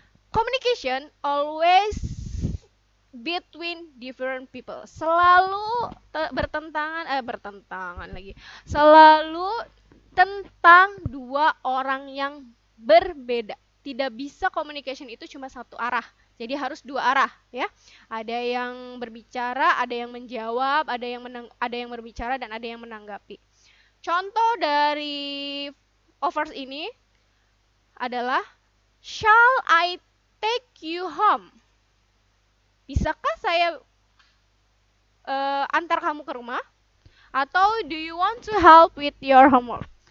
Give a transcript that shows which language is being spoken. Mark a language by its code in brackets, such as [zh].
[en] Communication always between different people. [id] Selalu bertentangan lagi. Selalu tentang dua orang yang berbeda. Tidak bisa communication itu cuma satu arah. Jadi harus dua arah ya. Ada yang berbicara, ada yang menjawab, ada yang berbicara dan ada yang menanggapi. Contoh dari offers ini adalah [en] shall I take you home? [id] Bisakah saya antar kamu ke rumah? Atau [en] do you want to help with your homework?